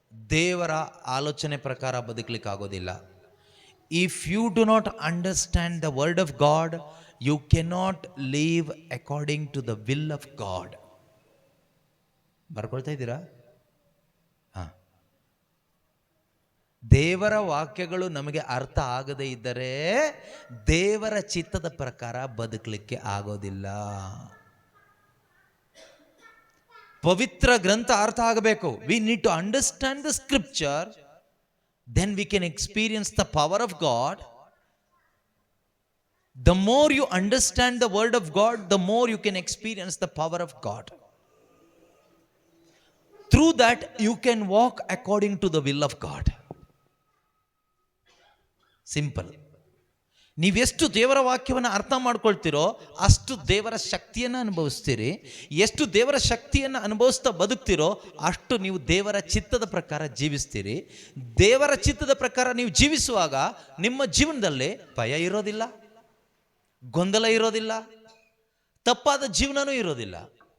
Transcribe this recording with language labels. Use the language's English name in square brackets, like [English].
[Kannada] ದೇವರ ಆಲೋಚನೆ ಪ್ರಕಾರ ಬದುಕಲಿಕ್ಕೆ ಆಗೋದಿಲ್ಲ. [English] If you do not understand the word of God, you cannot leave according to the will of God. [Kannada] ಬರ್ಕೊಳ್ತಾ ಇದ್ದೀರಾ? ಹಾಂ, ದೇವರ ವಾಕ್ಯಗಳು ನಮಗೆ ಅರ್ಥ ಆಗದೇ ಇದ್ದರೆ ದೇವರ ಚಿತ್ತದ ಪ್ರಕಾರ ಬದುಕಲಿಕ್ಕೆ ಆಗೋದಿಲ್ಲ. ಪವಿತ್ರ ಗ್ರಂಥ ಅರ್ಥ ಆಗಬೇಕು. [English] We need to understand the scripture, then we can experience the power of God. The more you understand the word of God, the more you can experience the power of God. Through that you can walk according to the will of God. Simple. [Kannada] ನೀವೆಷ್ಟು ದೇವರ ವಾಕ್ಯವನ್ನು ಅರ್ಥ ಮಾಡ್ಕೊಳ್ತೀರೋ ಅಷ್ಟು ದೇವರ ಶಕ್ತಿಯನ್ನು ಅನುಭವಿಸ್ತೀರಿ. ಎಷ್ಟು ದೇವರ ಶಕ್ತಿಯನ್ನು ಅನುಭವಿಸ್ತಾ ಬದುಕ್ತಿರೋ ಅಷ್ಟು ನೀವು ದೇವರ ಚಿತ್ತದ ಪ್ರಕಾರ ಜೀವಿಸ್ತೀರಿ. ದೇವರ ಚಿತ್ತದ ಪ್ರಕಾರ ನೀವು ಜೀವಿಸುವಾಗ ನಿಮ್ಮ ಜೀವನದಲ್ಲಿ ಭಯ ಇರೋದಿಲ್ಲ, ಗೊಂದಲ ಇರೋದಿಲ್ಲ, ತಪ್ಪಾದ ಜೀವನನೂ ಇರೋದಿಲ್ಲ.